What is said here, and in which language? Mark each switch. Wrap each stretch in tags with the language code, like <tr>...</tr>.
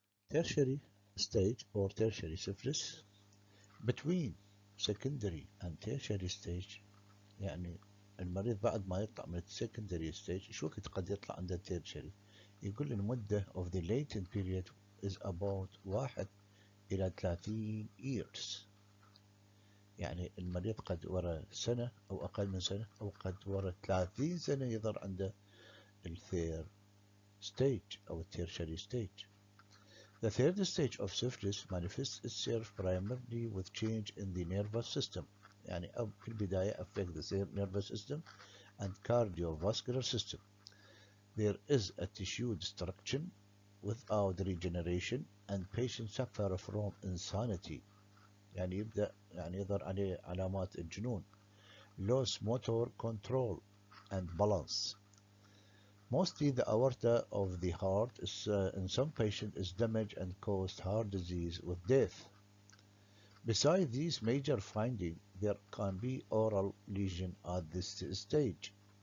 <en>Tertiary stage or tertiary syphilis. Between secondary and tertiary stage، يعني المريض بعد ما يطلع من secondary stage شو وقت قد يطلع عنده tertiary؟ يقول المدة of the latent period is about 1 إلى 30 years.</en> <ar>يعني المريض قد ورا سنة أو أقل من سنة أو قد ورا 30 سنة يظهر عنده الثير stage أو tertiary stage.</ar> <en>The third stage of syphilis manifests itself primarily with change in the nervous system. يعني في البداية affect the nervous system and cardiovascular system. There is a tissue destruction without regeneration and patients suffer from insanity.</en> <ar>يعني يبدأ يعني يظهر عليه علامات الجنون.</ar> <en>Loss motor control and balance. Mostly the aorta of the heart is, in some patients is damaged and caused heart disease with death. Besides these major findings, there can be oral lesion at this stage.</en>